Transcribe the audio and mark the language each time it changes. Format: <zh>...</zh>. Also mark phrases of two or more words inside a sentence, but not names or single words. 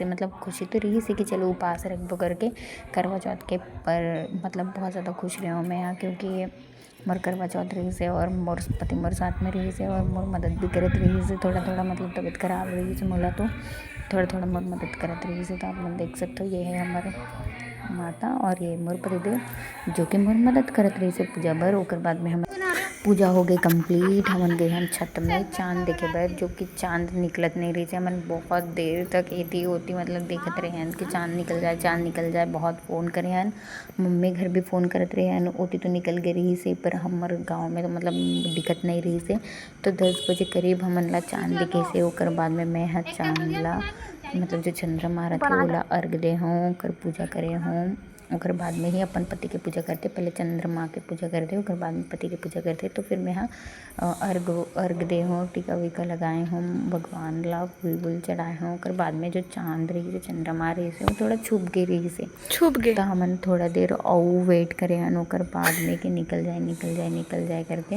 <hne>मतलब खुशी तो रही से कि चलो उपास रखबो करके करवा चौथ के, पर मतलब बहुत ज़्यादा खुश रही हूँ मैं यहाँ, क्योंकि मोर करवा चौथ रही से और मोर पति मोर साथ में रही से और मोर मदद भी करत रही से। थोड़ा थोड़ा मतलब तबीयत खराब रही से मोला तो थोड़ा थोड़ा मोर मदद करत रही से। तो आप लोग देख सकते हो ये है हमारे माता और ये मोर पतिदेव जो कि मोर मदद करत रही से पूजा बर। ओकर बाद में हम पूजा हो गई कंप्लीट। हमन गए हम छत में चांद देखे बर, जो कि चांद निकलत नहीं रही से। हमन बहुत देर तक एती ओती मतलब देखत रहे हैं कि चांद निकल जाए चांद निकल जाए। बहुत फ़ोन करे हन, मम्मी घर भी फ़ोन करत रहे हन। ओती तो निकल गई रही से पर हमर गाँव में तो मतलब दिखत नहीं रही से। तो 10 बजे करीब हमन ला चांद दिखे से। ओकर बाद में मैं ह चांद ला मतलब जो चंद्रमा रथे ओला अर्घ दे हूँ, ओकर पूजा करे हूँ। ओकर बाद में ही अपन पति के पूजा करते। पहले चंद्रमा के पूजा करते ओकर बाद में पति के पूजा करते। तो फिर मैं अर्घ दे हूँ, टीका वीका लगाए हूँ, भगवान ला फूल वूल चढ़ाए हूँ। ओकर बाद में जो चांद रही से चंद्रमा रही से वो थोड़ा छुप गई तो हमन थोड़ा देर और वेट करे हन ओकर बाद में कि निकल जाए करके।</hne>